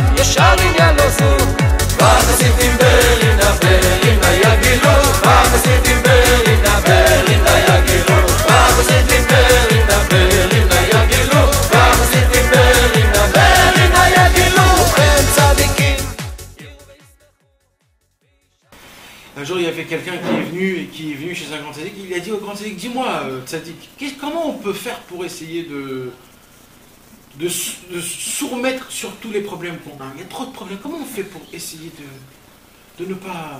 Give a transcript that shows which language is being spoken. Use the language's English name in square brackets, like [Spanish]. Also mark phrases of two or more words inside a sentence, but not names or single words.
[Hebrew] שרים ילוסו וחסידים ברינה ברינה יגילו וחסידים ברינה ברינה יגילו וחסידים ברינה ברינה יגילו וחסידים ברינה ברינה יגילו הם צדיקים. [French] Un jour, il y avait quelqu'un qui est venu chez un grand tzaddik, il a dit au grand tzaddik, dis-moi, tzaddik, comment on peut faire pour essayer de souremettre sur tous les problèmes qu'on a? Il y a trop de problèmes, comment on fait pour essayer de ne pas...